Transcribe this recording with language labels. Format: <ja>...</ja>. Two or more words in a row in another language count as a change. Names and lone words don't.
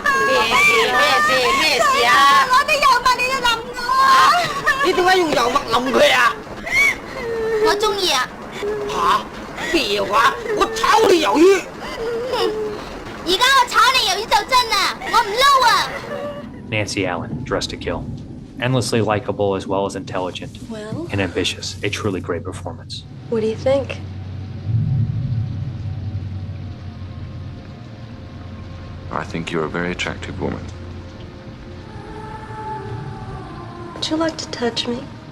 <yue>咩事啊？攞啲油墨嚟到淋我啊！你點解用油墨淋佢啊？我中意啊！嚇？咩話？我炒你魷魚！而家我炒你魷魚就真啊！我唔嬲啊！</yue> <en>Nancy Allen, Dressed to Kill. Endlessly likable as well as intelligent and ambitious. A truly great performance. What do you think? I think you're a very attractive woman. Would you like to touch me?</en>